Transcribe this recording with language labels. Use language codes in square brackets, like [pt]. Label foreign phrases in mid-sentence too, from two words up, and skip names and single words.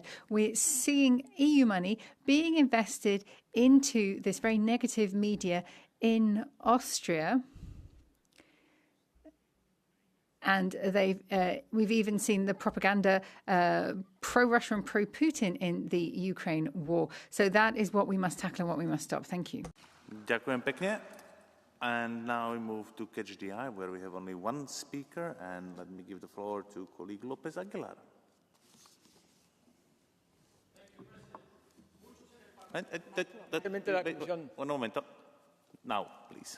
[en] We're seeing EU money being invested into this very negative media in Austria. And we've even seen the propaganda pro-Russia and pro-Putin in the Ukraine war. So that is what we must tackle and what we must stop. Thank you. [sk] Ďakujem pekne. [en] And now we move to Catch the Eye, where we have only one speaker. And let me give the floor to colleague López Aguilar. [es] Un momento. [en] Now, please.